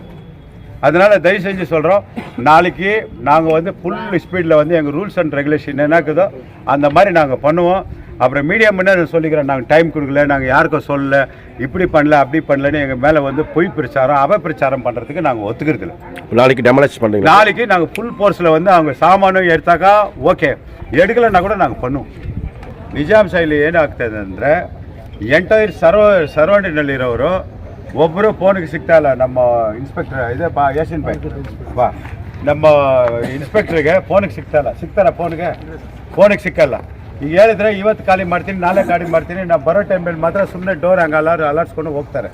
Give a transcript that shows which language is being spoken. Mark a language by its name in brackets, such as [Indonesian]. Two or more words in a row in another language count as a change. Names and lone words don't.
[Tamil] அதனால் தயவு செஞ்சு சொல்கிறோம், நாளைக்கு நாங்கள் வந்து [English] full speed [Tamil] வந்து எங்கள் [English] rules and regulation [Tamil] என்ன இருக்குதோ அந்த மாதிரி நாங்கள் பண்ணுவோம். அப்புறம் மீடியா முன்னாடி சொல்லிக்கிறோம், நாங்கள் டைம் கொடுக்கல, நாங்கள் யாருக்கும் சொல்லலை, இப்படி பண்ணல அப்படி பண்ணலன்னு எங்கள் மேலே வந்து பொய் பிரச்சாரம் அவப்பிரச்சாரம் பண்ணுறதுக்கு நாங்கள் ஒத்துக்கிறதில்ல. நாளைக்கு டெமாலிஷ் பண்ணுறீங்க? நாளைக்கு நாங்கள் [English] full force [Tamil] வந்து அவங்க சாமானும் எடுத்தாக்கா ಓಕೆ, எடுக்கலைன்னா கூட நாங்கள் பண்ணுவோம். [Kannada] ನಿಜಾಮ್ ಶೈಲಿ ಏನಾಗ್ತದೆ ಅಂದರೆ, ಎಂಟೈರ್ ಸರೌಂಡಿನಲ್ಲಿರೋರು ಒಬ್ಬರು ಫೋನಿಗೆ ಸಿಗ್ತಾ ಇಲ್ಲ. ನಮ್ಮ ಇನ್ಸ್ಪೆಕ್ಟರ್ ಇದೆ ಬಾ, ಯಾಸಿನ್ ಭಾಯ್ ಬಾ, ನಮ್ಮ ಇನ್ಸ್ಪೆಕ್ಟ್ರಿಗೆ ಫೋನಿಗೆ ಸಿಗ್ತಾರ ಫೋನಿಗೆ ಸಿಕ್ಕಲ್ಲ. ಈಗ ಹೇಳಿದ್ರೆ ಇವತ್ತು ಖಾಲಿ ಮಾಡ್ತೀನಿ, ನಾಳೆ ಖಾಲಿ ಮಾಡ್ತೀನಿ, ನಾವು ಬರೋ ಟೈಮಲ್ಲಿ ಮಾತ್ರ ಸುಮ್ಮನೆ ಡೋರ್ ಹಂಗೆ ಅಲಾರ್ಸ್ಕೊಂಡು ಹೋಗ್ತಾರೆ.